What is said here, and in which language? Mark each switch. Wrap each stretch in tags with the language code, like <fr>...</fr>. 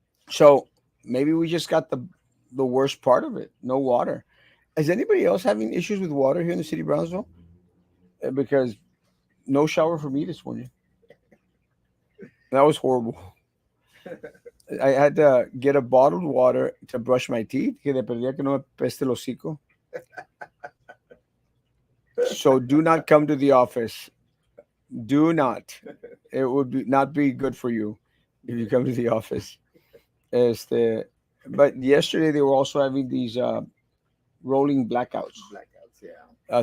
<en>So maybe we just got the worst part of it, no water. Is anybody else having issues with water here in the city of Brownsville? Because no shower for me this morning. That was horrible. I had to get a bottled water to brush my teeth.</en> <es>Que de perdida que no me peste el hocico.</es> <en>So do not come to the office. Do not. It would not be good for you if you come to the office. Este, but yesterday they were also having these rolling blackouts Blackouts, yeah.</en>